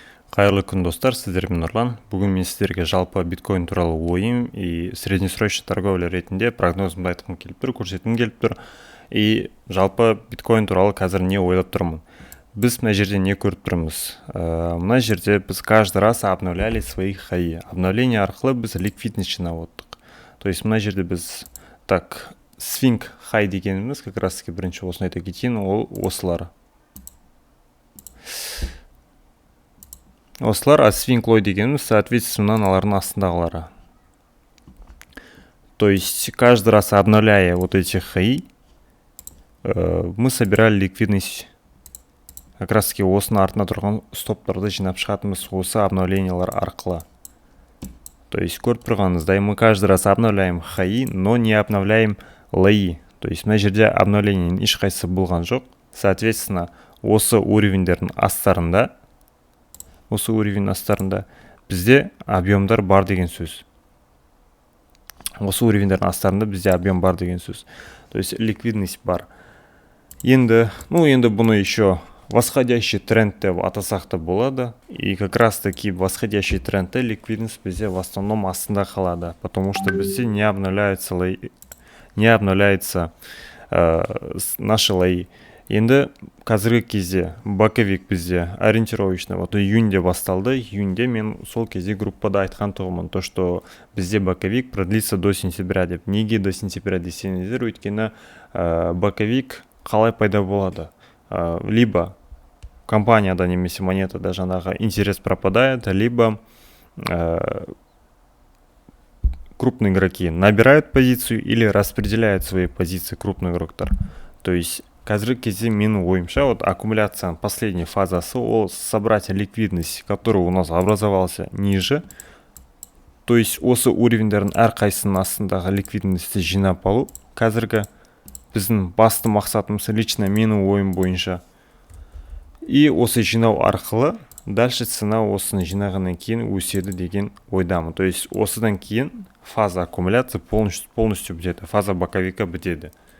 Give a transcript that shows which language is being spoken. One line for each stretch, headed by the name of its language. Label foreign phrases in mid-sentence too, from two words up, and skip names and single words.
Kazakh: Қайырлы күн достар, сіздермен Нұрлан. Бүгін мен сіздерге жалпы биткоин туралы ойым
Russian: и среднесрочный торговля
Kazakh: ретінде прогнозымды айтқым келіп тұр, көрсеткім келіп тұр. И жалпы биткоин туралы қазір не ойлап тұрмын. Біз мына жерде не көріп тұрмыз? Мына жерде біз
Russian: каждый раз обновляли свои хаи.
Kazakh: Обновление арқылы біз ликвидность жинап отырдық.
Russian: То есть
Kazakh: мына жерде біз
Russian: так свинг хай
Kazakh: дегеніміз,
Russian: как раз таки
Kazakh: бірінші осыны айта кетейін, ол осылар. Осылар,
Russian: а свинг лой
Kazakh: дегеніміз, соответственно, мыналардың астындағылары.
Russian: То есть каждый раз обновляя вот эти хаи, мы собирали ликвидность. Как раз таки
Kazakh: осыны артына тұрған стоптарды жинап шығатынбыз осы обновлениялар арқылы.
Russian: То есть
Kazakh: көріп тұрғаныңыздай,
Russian: мы каждый раз обновляем хаи, но не обновляем лои. То есть
Kazakh: мына жерде обновлениенің ешқайсысы болған жоқ. Соответственно, осы уровендердің астарында бізде объемдар бар деген сөз. Осы уровендердің астарында бізде объем бар деген сөз.
Russian: То есть
Kazakh: ликвидность бар. Енді бұны
Russian: еще восходящий тренд
Kazakh: деп атасақ та болады.
Russian: И как раз таки восходящий
Kazakh: трендте ликвидность бізде
Russian: в основном
Kazakh: астында қалады.
Russian: Потому что бізде не обновляется наши лои.
Kazakh: Енді қазіргі кезде боковик бізде ориентировочно июньде басталды. Июньде мен сол кезде группада айтқан тұғымын,
Russian: то что
Kazakh: бізде боковик
Russian: продлится до сентября
Kazakh: деп. Неге
Russian: до сентября
Kazakh: десеңіздер, өйткені боковик қалай пайда болады?
Russian: Либо
Kazakh: компанияда немесе монетада жаңағы
Russian: интерес пропадает, либо крупные игроки набирают позицию или распределяют свои позиции крупный игроктар. То есть
Kazakh: қазіргі кезде менің ойымша, аккумуляцияның
Russian: последней
Kazakh: фазасы ол
Russian: собрать ликвидность, который у нас образовался ниже. То есть
Kazakh: осы уровендердің әрқайсының астындағы ликвидностьті жинап алу қазіргі біздің басты мақсатымыз, лично менің ойым бойынша. И осы жинау арқылы
Russian: дальше цена
Kazakh: осыны жинағаннан кейін өседі деген ойдамын.
Russian: То есть
Kazakh: осыдан кейін
Russian: фаза аккумуляции полностью
Kazakh: бітеді,
Russian: фаза боковика
Kazakh: бітеді.